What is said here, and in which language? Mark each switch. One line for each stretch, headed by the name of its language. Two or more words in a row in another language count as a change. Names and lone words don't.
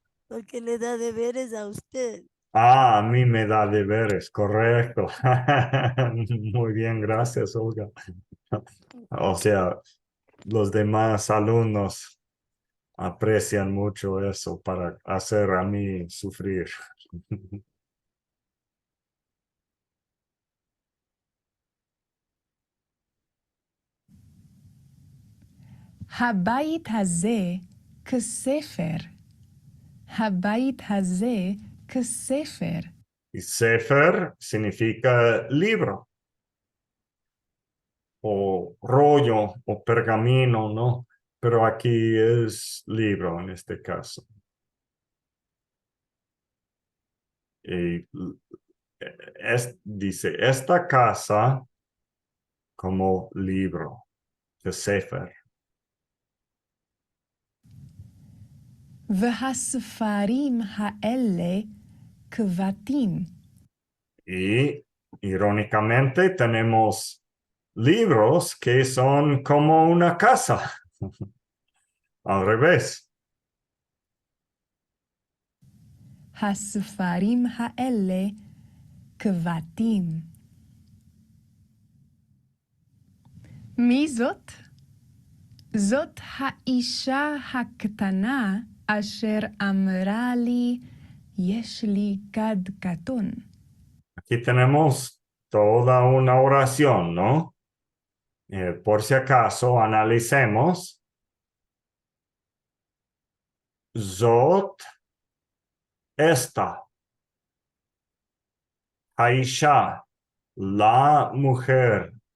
Spanish: Porque le da deberes a usted. A mí me da deberes, correcto. Muy bien, gracias, Olga. O sea, los demás alumnos aprecian mucho eso para hacer a mí sufrir.
Hebrew: הבית הזה כספר. הבית הזה כספר.
Spanish: Y Sefer significa libro, o rollo, o pergamino, ¿no? Pero aquí es libro en este caso. Y dice, esta casa como libro, de Sefer.
Hebrew: והספרים האלה כבתים.
Spanish: Y irónicamente tenemos libros que son como una casa. Al revés.
Hebrew: הספרים האלה כבתים. מי זאת? זאת האישה הקטנה אשר אמרה לי, יש לי כד קטון.
Spanish: Aquí tenemos toda una oración, ¿no? Por si acaso, analicemos. Zot, esta. Aisha, la mujer.